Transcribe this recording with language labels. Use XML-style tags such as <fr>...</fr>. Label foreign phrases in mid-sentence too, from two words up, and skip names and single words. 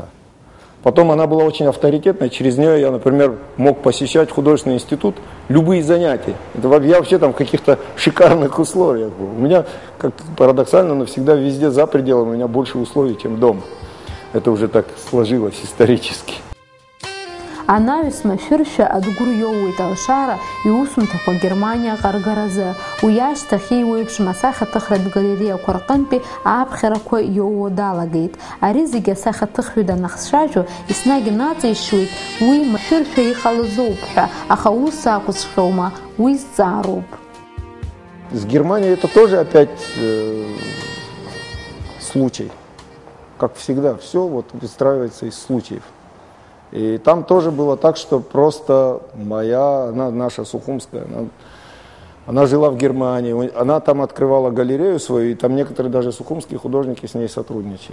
<ru>Потом она была очень авторитетной, через нее я, например, мог посещать художественный институт, любые занятия. Я вообще там в каких-то шикарных условиях был. У меня, как парадоксально, но всегда везде за пределами у меня больше условий, чем дома. Это уже так сложилось исторически.</ru> <ab>Анаҩс машәыршәа адгәыр иоуеит Алшара иусумҭақәа Германиаҟа аргаразы. Уи ашьҭахь еиуеиԥшым асахьаҭыхратә галереиақәа рҟынтәи ааԥхьарақәа иоуо далагеит. Ари зегьы асахьаҭыхҩы данахцәажәо еснагь наҵеишьуеит уи машәыршәа иҟалазоуп ҳәа, аха ус акәҵәҟьоума, уи зҵаароуп.</ab> <ru>С Германией это тоже опять случай. Как всегда, все вот выстраивается из случаев. И там тоже было так, что просто наша Сухумская, она жила в Германии, она там открывала галерею свою, и там некоторые даже сухумские художники с ней сотрудничали.</ru>